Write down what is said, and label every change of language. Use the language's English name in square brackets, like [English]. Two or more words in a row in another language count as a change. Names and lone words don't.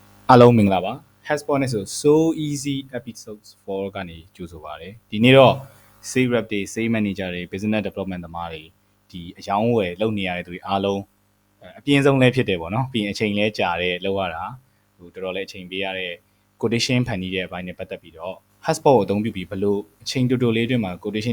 [Burmese] Hello မင်္ဂလာပါ HubSpot နဲ့ဆို [English] so easy episodes [Burmese] 4 ကနေကြိုဆိုပါတယ်ဒီနေ့တော့ [English] sales rep [Burmese] တွေ [English] sales manager [Burmese] တွေ [English] business development [Burmese] သမားတွေဒီအယောင်းဝယ်လုပ်နေရတဲ့သူတွေအားလုံးအပြင်းဆုံးလည်းဖြစ်တယ်ပေါ့နော်ပြီးရင်အချိန်လည်းကြာတယ်လောက်ရတာဟိုတော်တော်လေးအချိန်ပေးရတဲ့ quotation ဖန်တီးတဲ့အပိုင်းနဲ့ပတ်သက်ပြီးတော့ HubSpot ကိုအသုံးပြုပြီးဘလို့အချိန်တိုတိုလေးအတွင်းမှာ quotation